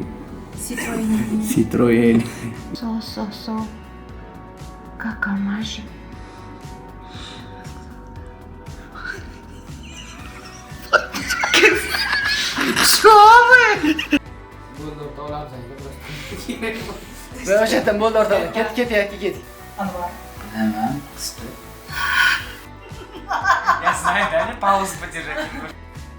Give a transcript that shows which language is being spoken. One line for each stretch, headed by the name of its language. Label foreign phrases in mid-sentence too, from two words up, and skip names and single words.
Russian: Citroën. Citroën. So. Какамаши. Что вы?
Uzbek: O'sha yerdan bo'ldi o'rtoqlar. Ket. Bilaman, qisqa.
Russian: Я знаю, да, паузу подержать.